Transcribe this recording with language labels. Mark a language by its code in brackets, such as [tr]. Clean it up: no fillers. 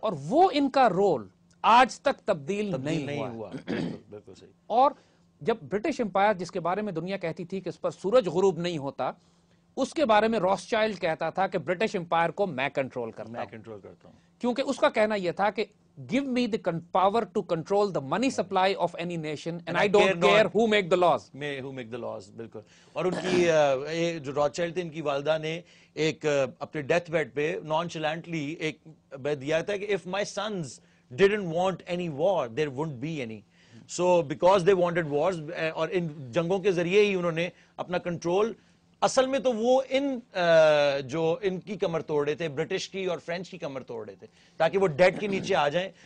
[ur] اور وہ ان کا رول آج تک تبدیل نہیں ہوا. بالکل صحیح. اور جب برٹش امپائر جس کے بارے میں دنیا کہتی تھی کہ اس پر سورج غروب نہیں ہوتا, اس کے بارے میں روتھشائلڈ کہتا تھا کہ برٹش امپائر کو میں کنٹرول کرتا ہوں, کرتا ہوں. کیونکہ اس کا کہنا یہ تھا کہ [en] give me the power to control the money supply of any nation and I don't care who make the laws. who make the laws, [ur] بالکل. اور ان کی جو روتشائلڈ تھے ان کی والدہ نے ایک اپنے ڈیتھ بیڈ پہ نانچلینٹلی ایک دیا تھا کہ [en] if my sons didn't want any war there wouldn't be any. So because they wanted wars [ur] اور ان جنگوں کے ذریعے ہی انہوں نے اپنا کنٹرول اصل میں تو وہ جو ان کی کمر توڑ رہے تھے برٹش کی اور فرینچ کی کمر توڑ رہے تھے تاکہ وہ ڈیٹ کے نیچے آ جائیں.